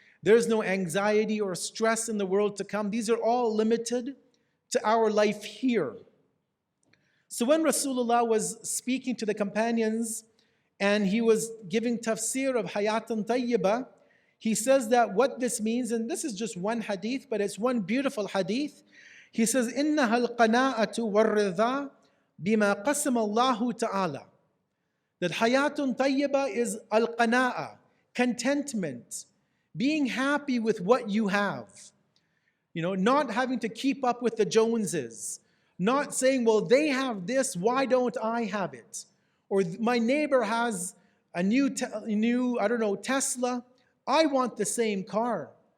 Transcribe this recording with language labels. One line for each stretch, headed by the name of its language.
English: There's no anxiety or stress in the world to come. These are all limited to our life here. So when Rasulullah was speaking to the companions and he was giving tafsir of hayatun tayyibah, he says that what this means, and this is just one hadith, but it's one beautiful hadith. He says,
Arabic: إِنَّهَا الْقَنَاءَةُ وَالرِّضَى بِمَا قَسَمَ اللَّهُ تَعَالَى.
English: That hayatun tayyibah is al-qana'a, contentment, being happy with what you have. Not having to keep up with the Joneses. Not saying, well, they have this, why don't I have it? Or my neighbor has a new Tesla, I want the same car.